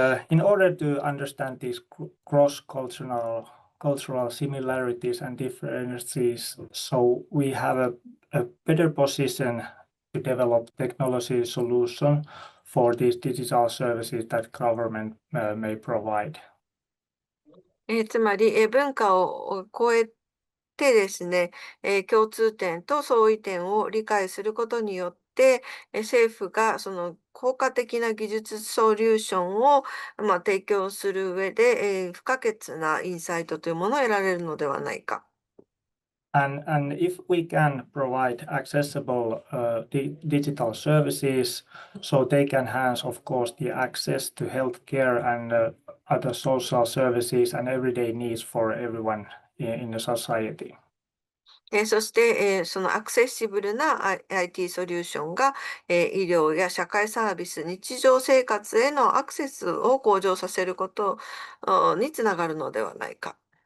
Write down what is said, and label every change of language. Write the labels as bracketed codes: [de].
[en] In order to understand these cross-cultural similarities and differences, so we have a better position to develop technology solution for these digital services that government may provide. [ja] つまり、文化を超えてですね、共通点と相違点を理解することによって、政府がその効果的な技術ソリューションを、提供する上で、不可欠なインサイトというものを得られるのではないか。 [en] And if we can provide accessible digital services, so they can enhance, of course, the access to healthcare and other social services and everyday needs for everyone in the society. [ja] そして、そのアクセシブルなIT ソリューションが、医療や社会サービス、日常生活へのアクセスを向上させることにつながるのではないか。